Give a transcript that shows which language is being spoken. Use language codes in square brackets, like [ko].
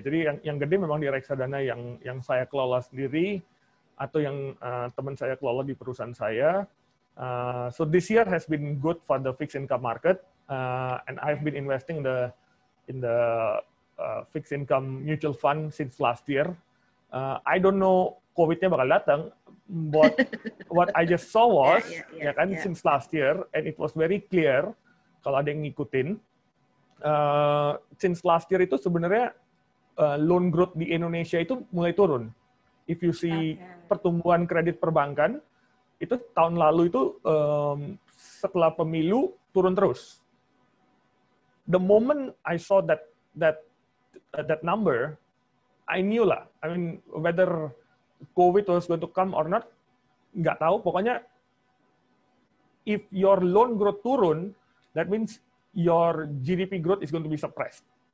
[id] Jadi yang gede memang di reksadana yang saya kelola sendiri atau yang teman saya kelola di perusahaan saya. [en] So this year has been good for the fixed income market, and I've been investing in the fixed income mutual fund since last year. [id] I don't know COVID-nya bakal datang. [en] But what I just saw was, since last year, and it was very clear, [id] kalau ada yang ngikutin, [en] since last year [id] itu sebenarnya [en] loan growth [id] di Indonesia itu mulai turun. [en] If you see [id] pertumbuhan kredit perbankan, itu tahun lalu itu setelah pemilu turun terus. [en] The moment I saw that number, I knew lah. I mean, whether COVID was going to come or not, [id] nggak tahu. Pokoknya, [en] if your loan growth turun, that means your GDP growth is going to be suppressed.